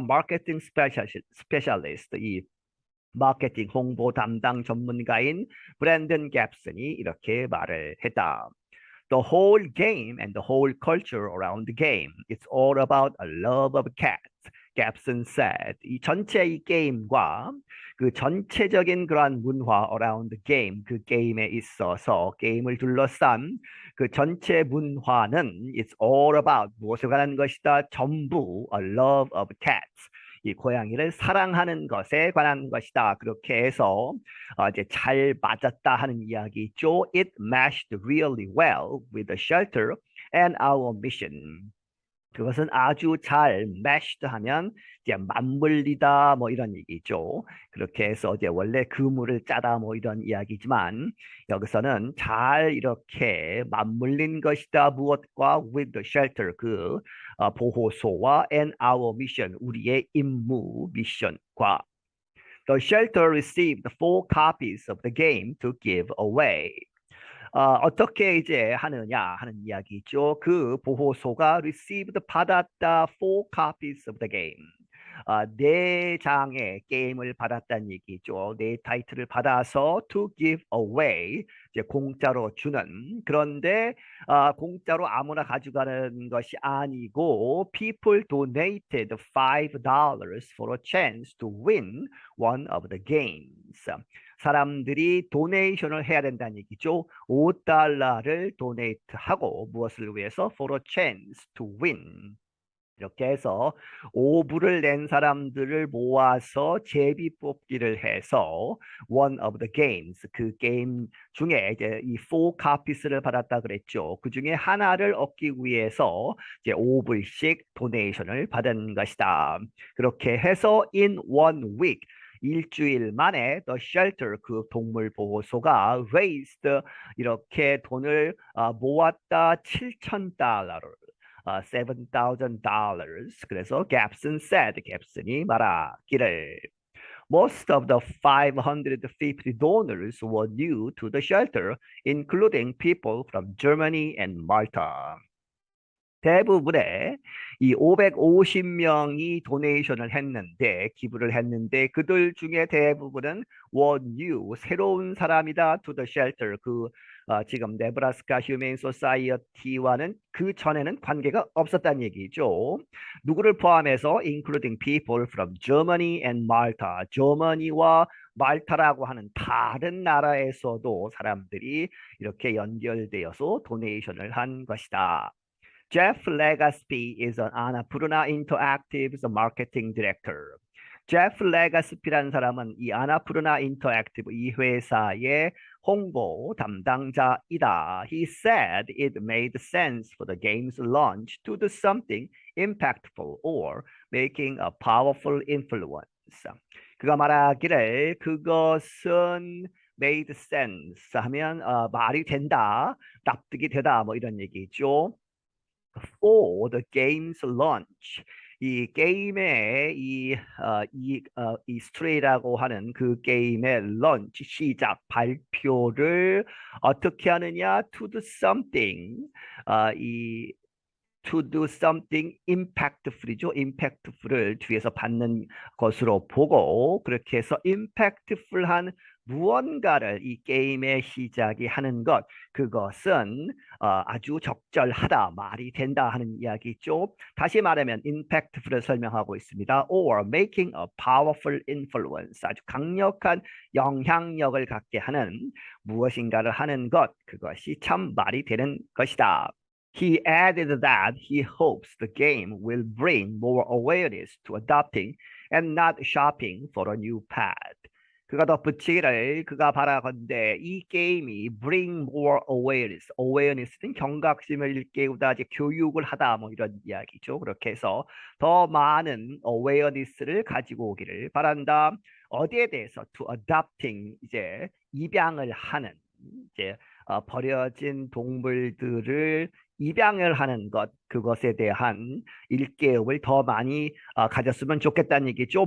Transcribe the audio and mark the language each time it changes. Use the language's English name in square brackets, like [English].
[Korean] 마케팅 스페셜리스트, 이 마케팅 홍보 담당 전문가인 브랜든 갭슨이 이렇게 말을 했다. [English] The whole game and the whole culture around the game. It's all about a love of cats. Gapson said. [Korean] 이 전체 이 게임과 그 전체적인 그러한 문화 [English] around the game, [Korean] 그 게임에 있어서 게임을 둘러싼 그 전체 문화는 [English] it's all about [Korean] 무엇에 관한 것이다? 전부 [English] a love of cats. [Korean] 이 고양이를 사랑하는 것에 관한 것이다. 그렇게 해서 이제 잘 맞았다 하는 이야기죠. [English] It matched really well with the shelter and our mission. [Korean] 그것은 아주 잘 meshed 하면 이제 맞물리다 뭐 이런 얘기죠. 그렇게 해서 이제 원래 그물을 짜다 뭐 이런 이야기지만 여기서는 잘 이렇게 맞물린 것이다. 무엇과 [English] with the shelter [Korean] 그 보호소와 [English] and our mission [Korean] 우리의 임무 미션과. [English] The shelter received 4 copies of the game to give away. [Korean] 어떻게 이제 하느냐 하는 이야기죠. 그 보호소가 [English] received [Korean] 받았다 [English] 4 copies of the game. [Korean] 4장의 게임을 받았다는 얘기죠. 4타이틀을 받아서 [English] to give away, [Korean] 이제 공짜로 주는. 그런데 공짜로 아무나 가져가는 것이 아니고 [English] people donated $5 for a chance to win one of the games. [Korean] 사람들이 도네이션을 해야 된다는 얘기죠. $5를 도네이트하고 무엇을 위해서? [English] For a chance to win. [Korean] 이렇게 해서 오불을 낸 사람들을 모아서 제비 뽑기를 해서 [English] one of the games, [Korean] 그 게임 중에 이제 이 [English] 4 copies [Korean] 를 받았다 그랬죠. 그 중에 하나를 얻기 위해서 이제 오불씩 도네이션을 받은 것이다. 그렇게 해서 [English] in 1 week, [Korean] 일주일 만에 [English] The Shelter, [Korean] 그 동물 보호소가 raised, 이렇게 돈을 모았다. [English] $7,000. $7,000. [Korean] 그래서 갭슨 [English] said, [Korean] 갭슨이 말하기를 [English] Most of the 550 donors were new to the shelter, including people from Germany and Malta. [Korean] 대부분의 이 550명이 도네이션을 했는데, 기부를 했는데 그들 중에 대부분은 [English] were new, [Korean] 새로운 사람이다. [English] to the shelter, [Korean] 그 지금 네브라스카 휴메인 소사이어티와는 그 전에는 관계가 없었다는 얘기죠. 누구를 포함해서 [English] including people from Germany and Malta, [Korean] 저머니와 말타라고 하는 다른 나라에서도 사람들이 이렇게 연결되어서 도네이션을 한 것이다. [English] Jeff Legaspi is an Annapurna Interactive's marketing director. [Korean] 제프 레가스피라는 사람은 이 아나푸르나 인터랙티브 이 회사의 홍보 담당자이다. [English] He said it made sense for the game's launch to do something impactful or making a powerful influence. [Korean] 그가 말하기를 그것은 [English] made sense [Korean] 하면 말이 된다, 납득이 되다 뭐 이런 얘기죠. [English] For the game's launch. [Korean] 이 게임의 이 스트레이라고 하는 그 게임의 런치 시작 발표를 어떻게 하느냐? [English] To do something. 이 to do something impactful이죠. [Korean] impactful을 뒤에서 받는 것으로 보고 그렇게 해서 impactful한 무언가를 이 게임의 시작이 하는 것 그것은 아주 적절하다 말이 된다 하는 이야기죠. 다시 말하면 impactful을 설명하고 있습니다. [English] or making a powerful influence [Korean] 아주 강력한 영향력을 갖게 하는 무엇인가를 하는 것 그것이 참 말이 되는 것이다. [English] He added that he hopes the game will bring more awareness to adopting and not shopping for a new pad. [Korean] 그가 덧붙이기를 그가 바라건대 이 게임이 [English] bring more awareness, [Korean] awareness는 경각심을 일깨우다, 이제 교육을 하다 뭐 이런 이야기죠. 그렇게 해서 더 많은 awareness를 가지고 오기를 바란다. 어디에 대해서 [English] to adopting [Korean] 이제 입양을 하는 이제 버려진 동물들을 입양을 하는 것 그것에 대한 일깨움을 더 많이 가졌으면 좋겠다는 얘기죠.